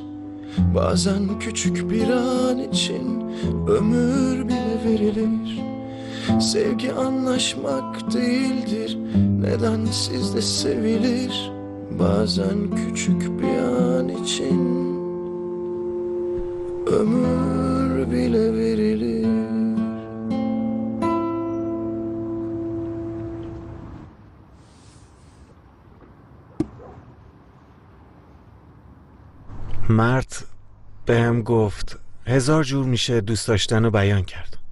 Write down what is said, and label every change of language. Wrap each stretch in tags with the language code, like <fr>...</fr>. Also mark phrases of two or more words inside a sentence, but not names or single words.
<tr>Bazen küçük bir an için ömür bile verilir. Sevgi anlaşmak değildir, nedensiz de sevilir. Bazen küçük bir an için ömür bile verilir.</tr> <fa>مرد بهم گفت 1000 جور میشه دوست داشتن رو بیان کرد.</fa>